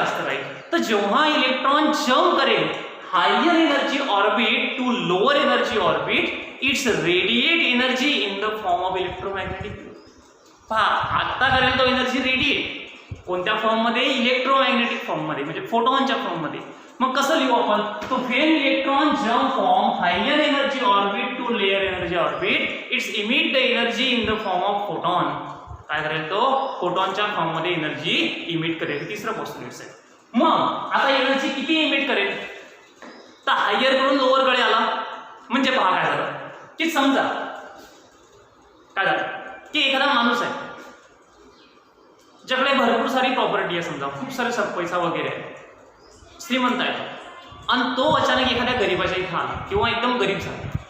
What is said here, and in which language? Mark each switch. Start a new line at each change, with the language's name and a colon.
Marathi: जास्त राहील. तर जेव्हा इलेक्ट्रॉन जम्प करेल
English: Higher energy orbit to lower energy orbit, it's radiate energy in the form of electromagnetic.
Marathi: पहा, आता करेल तो एनर्जी रेडिएट कोणत्या फॉर्म मध्ये? इलेक्ट्रोमॅग्नेटिक फॉर्म मध्ये, म्हणजे फोटॉनच्या फॉर्म मध्ये. मग कसं लिहू आपण?
English: तो when electron jump from higher energy orbit to lower energy orbit, it's emit the energy in the form of photon.
Marathi: काय करेल तो? फोटॉनच्या फॉर्म मध्ये एनर्जी इमिट करेल. तिसरं पोस्टुलेट आहे. मग आता एनर्जी किती इमिट करेल? तर हायर कडून लोअर कडे आला म्हणजे पहा काय झालं की समजा काय झालं की एखादा माणूस आहे ज्याकडे भरपूर सारी प्रॉपर्टी आहे, समजा खूप सारे पैसा वगैरे आहे, श्रीमंत आहे, आणि तो अचानक एखाद्या गरीबाच्या इथं आला किंवा एकदम गरीब झाला.